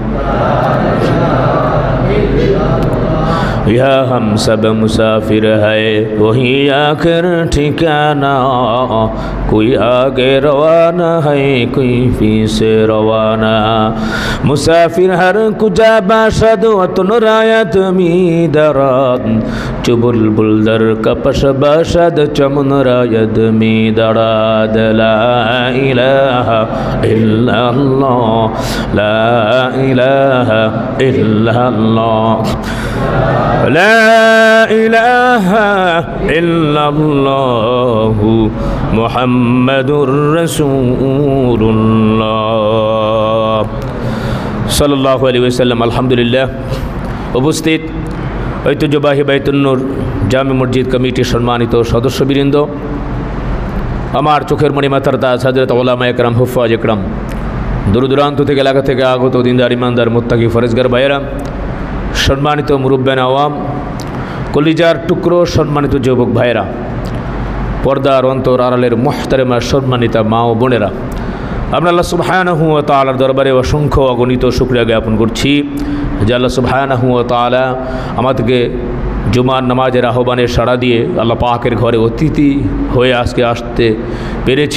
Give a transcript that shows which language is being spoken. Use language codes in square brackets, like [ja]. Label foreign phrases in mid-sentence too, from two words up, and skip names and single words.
[ur] یہاں ہم سب مسافر ہے وہی آخر ٹھکانہ کوئی آگے روانہ ہے کوئی پیچھے روانہ [fa] مسافر ہر کجا باشد وطن رایت می درد چو بلبل در کپش باشد چمن رایت می درد [ar] لا الہ الا اللہ لا الہ الا اللہ لا الہ الا اللہ محمد رسول اللہ صلى الله عليه وسلم. الحمد لله. [bn] উপস্থিত ঐতিহ্যবাহী বাইতুন নূর জামে মসজিদ কমিটির সম্মানিত সদস্যবৃন্দ, আমার চোখের মণি মাথার তাজ হযরত উলামা একরাম হুফাজ একরাম, দূর দূরান্ত থেকে এলাকা থেকে আগত দিনদার ইমানদার মুত্তাকি ফরেজগার ভাইয়েরা, সম্মানিত মুরব্বিয়ান আওয়াম, কলিজার টুকরো সম্মানিত যুবক ভাইয়েরা, পর্দার অন্তর আড়ালের মুহতারামা সম্মানিতা মা ও বোনেরা, আমরা আল্লাহ [ar] سبحانه وتعالى [bn] দরবারে অসংখ্য অগণিত শুকরিয়া জ্ঞাপন করছি যে আল্লাহ [ar] سبحانه وتعالى [bn] আমাদেরকে জুমার নামাজের আহ্বানে সাড়া দিয়ে আল্লাহ পাকের ঘরে অতিথি হয়ে আজকে আসতে পেরেছি।